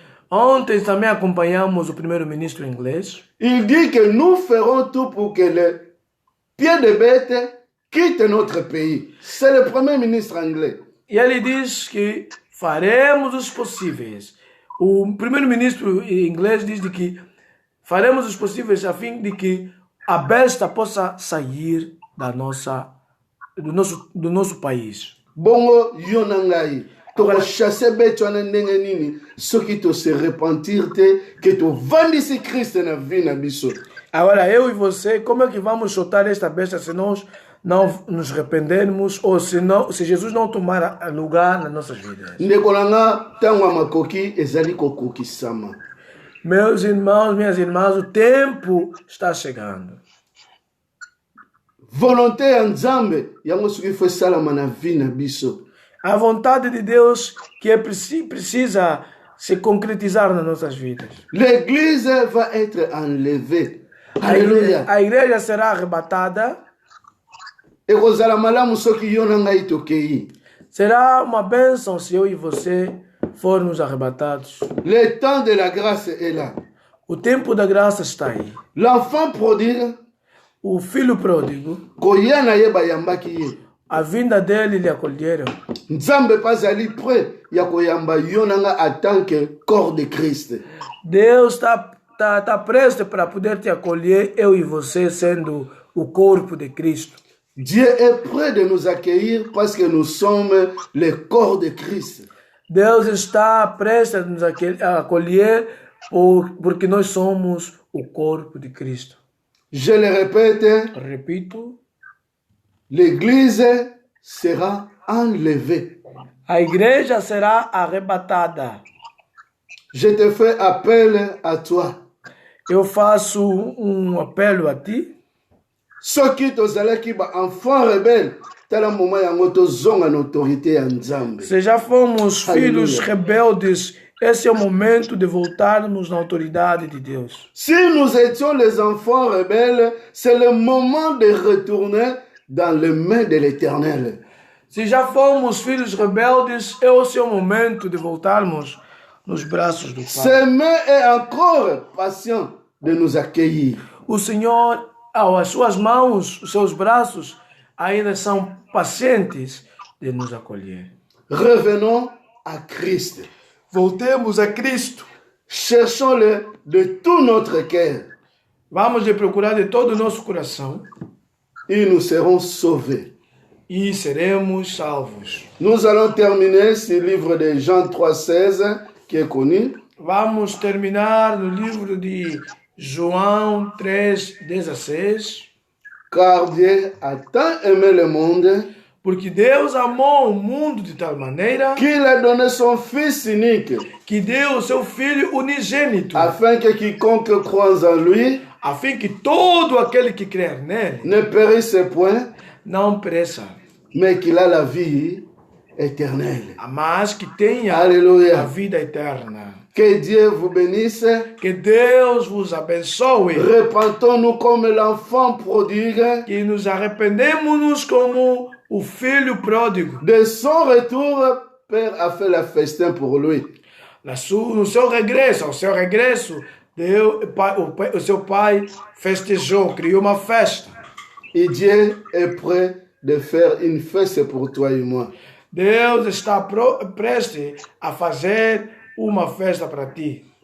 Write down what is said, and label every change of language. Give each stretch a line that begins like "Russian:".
Portuguese: Ontem também acompanhamos o primeiro-ministro inglês.
French: Il dit que nous ferons tout pour que le pied de bête quitte notre pays. C'est le premier ministre anglais.
Portuguese: E ele diz que faremos os possíveis. O primeiro-ministro inglês diz de que faremos os possíveis a fim de que a besta possa sair do nosso país.
Lingala: Bongo yonangai. tokochasse beto wana ndenge nini soki tose repentir te ke tovandisi Kristo na vie na biso.
Portuguese: Agora, eu e você, como é que vamos soltar esta besta se nós não nos arrependermos ou se Jesus não tomar lugar nas nossas vidas?
Lingala: Ndeko na nga ntango ya makoki ezali kokokisama.
Portuguese: Meus irmãos, minhas irmãs, o tempo está chegando.
Lingala: Volonté ya Nzambe yango soki fo esalama na vie na biso.
Portuguese: A vontade de Deus que precisa se concretizar nas nossas vidas.
French: L'église va être enlevée. Alléluia.
Portuguese: A igreja será arrebatada.
Lingala: Ekozala malamu soki yo na ngai tokei.
Portuguese: Será uma bênção se eu e você formos arrebatados.
French: Le temps de la grâce est là.
Portuguese: O tempo da graça está aí.
French: L'enfant prodigue,
Portuguese: O filho pródigo,
Lingala: koya na ye bayambaki ye.
Portuguese: a vinda dele lhe acolheram.
Lingala: Nzambe pas ali prêt ya koyamba yo na nga
French: en tant que corps de Christ.
Portuguese: Deus está prestes para poder te acolher, eu e você sendo o corpo de Cristo.
French: Dieu est prêt de nous accueillir parce que nous sommes le corps de Christ.
Portuguese: Deus está prestes a nos acolher porque nós somos o corpo de Cristo.
French: Je le répète,
Portuguese: Repito,
French: l'église sera enlevée.
Portuguese: a igreja será arrebatada.
French: Je te fais appel à toi.
Portuguese: Eu faço apelo a ti.
Lingala: Soki tozalaki ba
French: enfant rebelle,
Lingala: tala moment yango tozonga na autorité ya Nzambe.
Portuguese: Se já fomos filhos Aleluia. rebeldes, esse é o momento de voltarmos na autoridade de Deus.
French: Si nous étions les enfants rebelles, c'est le moment de retourner dans les mains de l'Éternel.
Portuguese: Se já fomos filhos rebeldes, esse é o momento de voltarmos nos braços do Pai.
French: Ses mains est encore patient de nous accueillir.
Portuguese: O Senhor, as suas mãos, os seus braços, ainda são pacientes de nos acolher.
French: Revenons à Christ.
Portuguese: Voltemos a Cristo.
French: Cherchons-le de tout notre cœur
Portuguese: Vamos lhe procurar de todo o nosso coração
French: et nous serons sauvés.
Portuguese: e seremos salvos.
French: Nous allons terminer ce livre de Jean 3,16 qui est connu.
Portuguese: Vamos terminar no livro de João 3,16.
French: Car Dieu a tant aimé le monde
Portuguese: Porque Deus amou o mundo de tal maneira
French: qu'il a donné son Fils unique,
Portuguese: que deu o seu Filho unigênito,
French: afin que quiconque croit en lui
Portuguese: a fim que todo aquele que crer nele
French: ne périsse point,
Portuguese: não pereça,
French: mais qu'il a la vie éternelle.
Portuguese: mas que tenha a
French: Alléluia.
Portuguese: vida eterna.
French: Que Dieu vous bénisse.
Portuguese: Que Deus vos abençoe.
French: Repentons-nous comme l'enfant prodigue.
Portuguese: Que nos arrependemos como o filho pródigo.
French: De son retour, Père a fait la festin pour lui.
Portuguese: No seu regresso, ao seu regresso, o seu pai festejou, criou uma festa.
French: Et Dieu est prêt de faire une fête pour toi et moi.
Portuguese: Deus está prestes a fazer uma festa para ti.